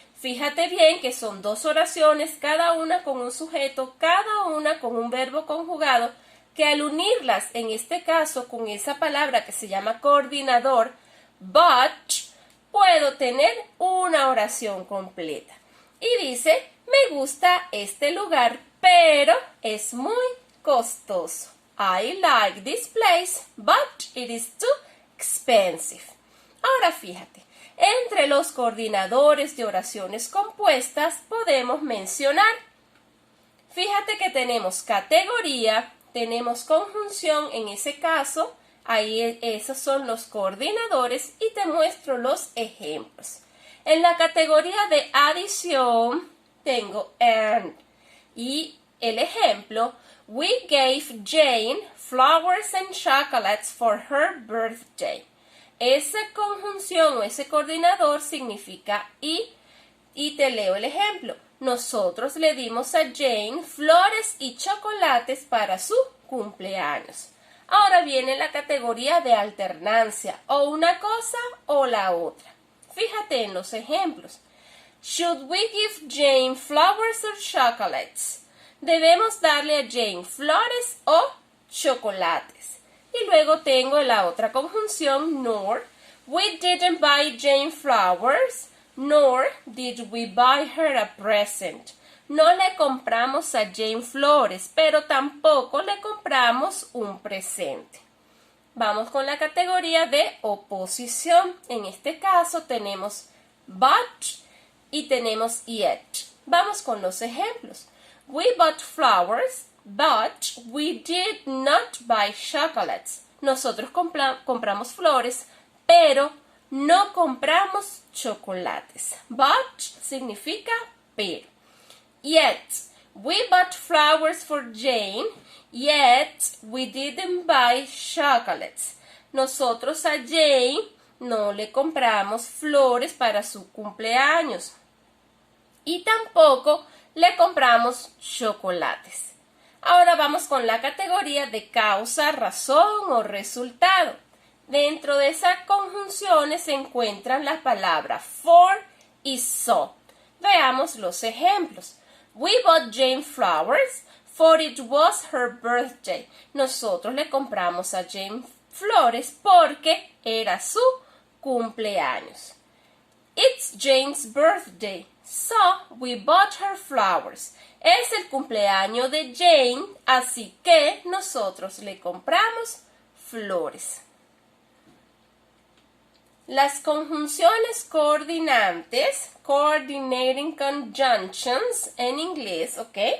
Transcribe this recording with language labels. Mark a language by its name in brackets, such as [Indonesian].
[Spanish] Fíjate bien que son dos oraciones, cada una con un sujeto, cada una con un verbo conjugado, que al unirlas, en este caso, con esa palabra que se llama coordinador, but, puedo tener una oración completa. Y dice, me gusta este lugar, pero es muy costoso. [English] I like this place, but it is too expensive. [Spanish] Ahora fíjate. Entre los coordinadores de oraciones compuestas podemos mencionar, fíjate que tenemos categoría, tenemos conjunción, en ese caso, ahí esos son los coordinadores y te muestro los ejemplos. En la categoría de adición tengo and y el ejemplo, [English] we gave Jane flowers and chocolates for her birthday. [Spanish] Esa conjunción o ese coordinador significa y te leo el ejemplo. Nosotros le dimos a Jane flores y chocolates para su cumpleaños. Ahora viene la categoría de alternancia, o una cosa o la otra. Fíjate en los ejemplos. [English] Should we give Jane flowers or chocolates? [Spanish] Debemos darle a Jane flores o chocolates. Y luego tengo la otra conjunción, nor. [English] We didn't buy Jane flowers, nor did we buy her a present. [Spanish] No le compramos a Jane flores, pero tampoco le compramos un presente. Vamos con la categoría de oposición. En este caso tenemos but y tenemos yet. Vamos con los ejemplos. [English] We bought flowers, but we did not buy chocolates. [Spanish] Nosotros compramos flores, pero no compramos chocolates. But significa pero. [English] Yet, we bought flowers for Jane, yet we didn't buy chocolates. [Spanish] Nosotros a Jane no le compramos flores para su cumpleaños. Y tampoco le compramos chocolates. Ahora vamos con la categoría de causa, razón o resultado. Dentro de esas conjunciones se encuentran las palabras for y so. Veamos los ejemplos. [English] We bought Jane flowers for it was her birthday. [Spanish] Nosotros le compramos a Jane flores porque era su cumpleaños. [English] It's Jane's birthday, so we bought her flowers. [Spanish] Es el cumpleaños de Jane, así que nosotros le compramos flores. Las conjunciones coordinantes, [English] coordinating conjunctions [Spanish] en inglés, ¿ok?